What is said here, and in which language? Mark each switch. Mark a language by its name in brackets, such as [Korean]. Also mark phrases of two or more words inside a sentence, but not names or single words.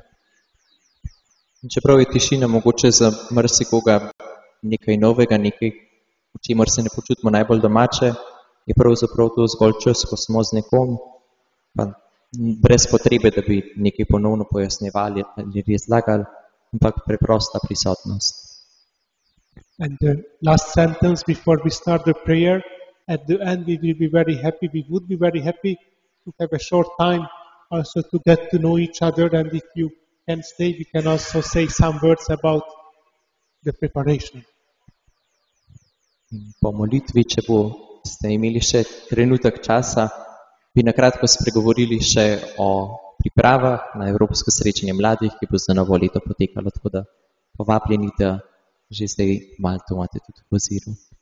[Slovenian] In čeprav je tišina mogoče za marsikoga nekaj novega, nekaj, v čemer se ne počutimo najbolj domače, je pravzaprav to zgolj čas, ko smo z nekom, pa brez potrebe, da bi nekaj ponovno pojasnjevali ali razlagali, ampak preprosta prisotnost. [English] And the last sentence before we start the prayer, at the end we would be very happy to have a short time also to get to know each other, and if you can stay, we can also say some words about the preparation. [Slovenian] Po molitvi, če ste imeli še trenutek časa, bi nakratko spregovorili še o pripravah na Evropsko srečanje mladih, ki bo za novo leto potekalo, tako da povabljeni, da že zdaj malo to imate tudi v oziru.